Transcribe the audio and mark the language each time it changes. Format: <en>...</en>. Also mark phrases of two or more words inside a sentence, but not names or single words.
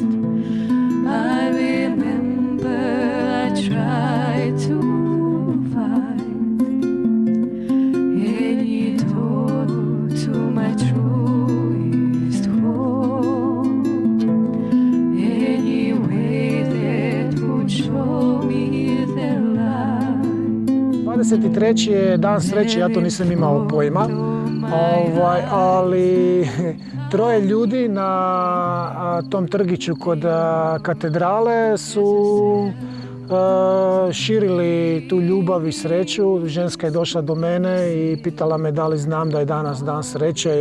<en>I remember I tried to find any door to my truest home, any way that would show me the light.</en> <hr>23. je dan sreće, ja to nisam imao pojma, ali troje ljudi na tom trgiću kod katedrale su širili tu ljubav i sreću. Ženska je došla do mene i pitala me da li znam da je danas dan sreće.</hr>